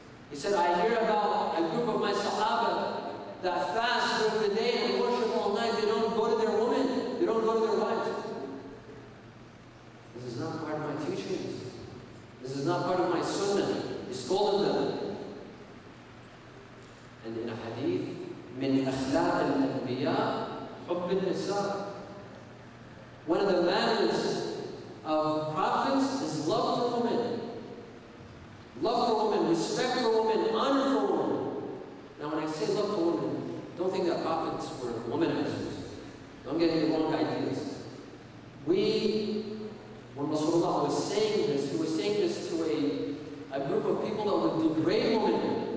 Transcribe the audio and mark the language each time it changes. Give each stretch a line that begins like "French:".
English: He said, I hear about a group of my Sahaba that fast during the day and worship all night. They don't go to their women. They don't go to their wives. This is not part of my teachings. This is not part of my sunnah. He scolded them. And in a hadith,
Arabic: من أخلاق الأنبياء حب النساء.
English: One of the manners of prophets is love for women. Love for women, respect for women, honor for women. Now when I say love for women, don't think that prophets were womanizers. Don't get any wrong ideas. When Rasulullah was saying this, he was saying this to a group of people that would degrade women.